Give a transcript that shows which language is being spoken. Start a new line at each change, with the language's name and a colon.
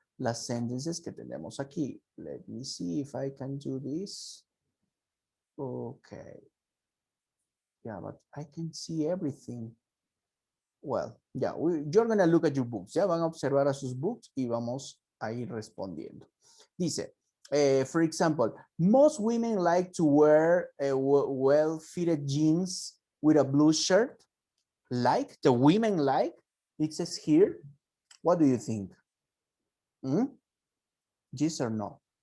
Spanish: las sentences que tenemos aquí.
English: Let me see if I can do this. Okay. Yeah, but I can see everything. Well, yeah, you're going to look at your books.
Spanish: Ya van a observar a sus books y vamos a ir respondiendo.
English: Dice, for example, most women like to wear well-fitted jeans with a blue shirt. Like, the women like, it says here. What do you think? Hmm? Yes or no?